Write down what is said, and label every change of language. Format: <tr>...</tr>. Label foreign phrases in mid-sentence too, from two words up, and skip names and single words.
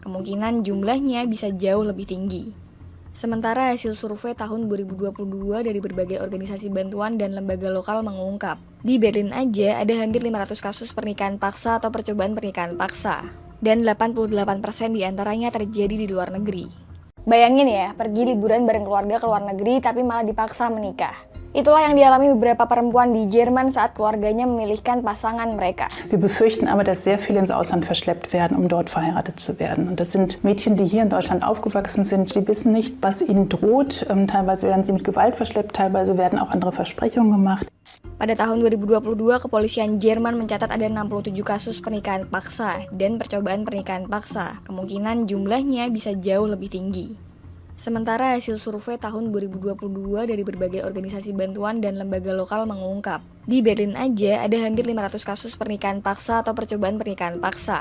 <id>Kemungkinan jumlahnya bisa jauh lebih tinggi. Sementara hasil survei tahun 2022 dari berbagai organisasi bantuan dan lembaga lokal mengungkap, di Berlin aja ada hampir 500 kasus pernikahan paksa atau percobaan pernikahan paksa. Dan 88% diantaranya terjadi di luar negeri. Bayangin ya, pergi liburan bareng keluarga ke luar negeri tapi malah dipaksa menikah. Itulah yang dialami beberapa perempuan di Jerman saat keluarganya memilihkan pasangan mereka.</id> <de>Wir befürchten aber, dass sehr viele ins Ausland verschleppt werden, um dort verheiratet zu werden. Und das sind Mädchen, die hier in Deutschland aufgewachsen sind. Sie wissen nicht, was ihnen droht. Teilweise werden sie mit Gewalt verschleppt, teilweise werden auch andere Versprechungen gemacht.</de> <id>Pada tahun 2022, kepolisian Jerman mencatat ada 67 kasus pernikahan paksa dan percobaan pernikahan paksa. Kemungkinan jumlahnya bisa jauh lebih tinggi. Sementara hasil survei tahun 2022 dari berbagai organisasi bantuan dan lembaga lokal mengungkap, di Berlin aja ada hampir 500 kasus pernikahan paksa atau percobaan pernikahan paksa.</id>